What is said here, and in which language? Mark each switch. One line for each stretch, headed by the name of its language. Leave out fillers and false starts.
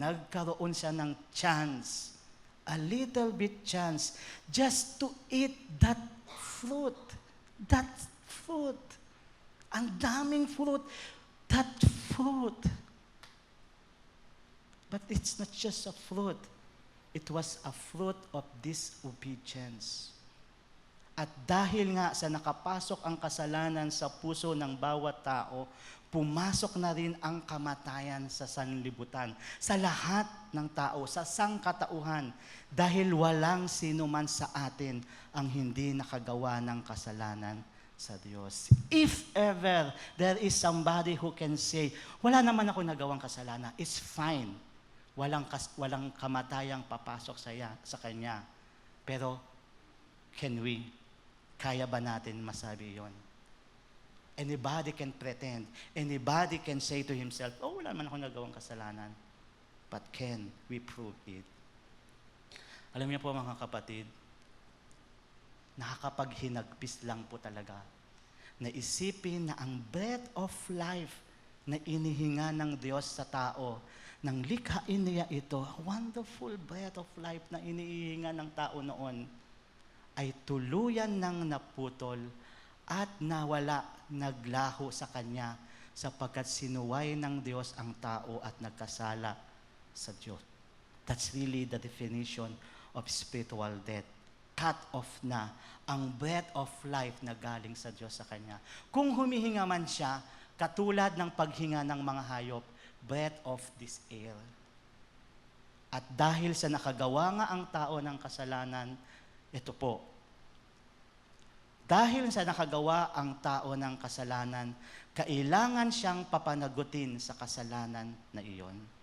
Filipino: Nagkaroon siya ng
English: chance, a little bit chance, just to eat that fruit. That fruit.
Filipino: Ang daming fruit.
English: That fruit. But it's not just a fruit. It was a fruit of disobedience.
Filipino: At dahil nga sa nakapasok ang kasalanan sa puso ng bawat tao, pumasok na rin ang kamatayan sa sanlibutan, sa lahat ng tao, sa sangkatauhan, dahil walang sino man sa atin ang hindi nakagawa ng kasalanan sa Diyos.
English: If ever there is somebody who can say,
Filipino: wala naman ako nagawang kasalanan,
English: it's fine.
Filipino: Walang kamatayang papasok sa kanya. Pero, kaya ba natin masabi yon?
English: Anybody can pretend. Anybody can say to himself,
Filipino: wala naman ako nagawang kasalanan.
English: But can we prove it?
Filipino: Alam niyo po mga kapatid, nakakapaghinagpis lang po talaga na isipin na ang breath of life na inihinga ng Diyos sa tao, nang likhain niya ito,
English: wonderful breath of life
Filipino: na inihinga ng tao noon, ay tuluyan nang naputol at nawala, naglaho sa kanya, sapagkat sinuway ng Diyos ang tao at nagkasala sa Diyos.
English: That's really the definition of spiritual death. Cut off
Filipino: na ang breath of life na galing sa Diyos sa kanya. Kung humihinga man siya, katulad ng paghinga ng mga hayop,
English: breath of this air.
Filipino: At dahil sa nakagawa nga ang tao ng kasalanan, ito po, dahil sa nakagawa ang tao ng kasalanan, kailangan siyang papanagutin sa kasalanan na iyon.